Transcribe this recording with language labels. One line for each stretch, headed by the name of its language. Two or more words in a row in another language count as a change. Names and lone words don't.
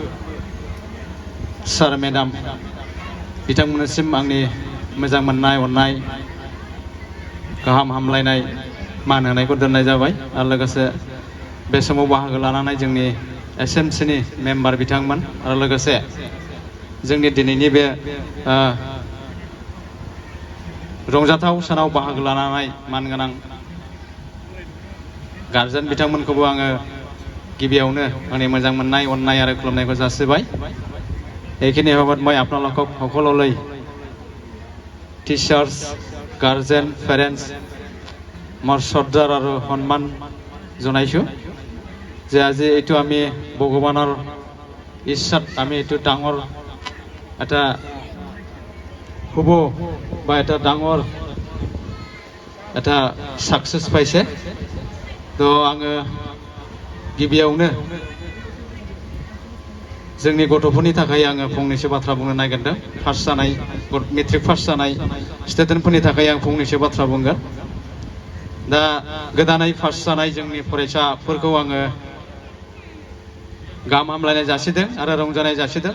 Bodo: सार मेडाम बिथांमोननिसिम आंनि मोजां मोननाय अननाय गाहाम हामलायनाय मान होनायखौ दोननाय जाबाय आरो लोगोसे बे समाव बाहागो लानानै जोंनि एसएमसिनि मेम्बार बिथांमोन आरो लोगोसे जोंनि दिनैनि बे रंजाथाव सानाव बाहागो लानानै मानगोनां गार्जेन बिथांमोनखौबो आङो गिबियावनो आंनि मोजां मोननाय अननाय आरो खुलुमनायखौ जासिबाय।
Assamese: এইখিনি সময়ত মই আপোনালোকক সকলোলৈ
English: teachers guardian parents
Assamese: মোৰ শ্ৰদ্ধাৰ আৰু সন্মান জনাইছোঁ যে আজি এইটো আমি ভগৱানৰ ইচ্ছাত আমি এইটো ডাঙৰ এটা শুভ বা এটা ডাঙৰ এটা সাকসেস পাইছে।
Bodo: তো आङो गिबियावनो जोंनि गथ'फोरनि थाखाय आङो फंनैसो बाथ्रा बुंनो नागिरदों। फार्स्ट जानाय
English: matric pass
Bodo: जानाय स्टुडेन्टफोरनि थाखाय आं फंनैसो बाथ्रा बुंगोन। दा गोदानै पास जानाय जोंनि फरायसाफोरखौ आङो गाहाम हामलायनाय जासिदों आरो रंजानाय जासिदों।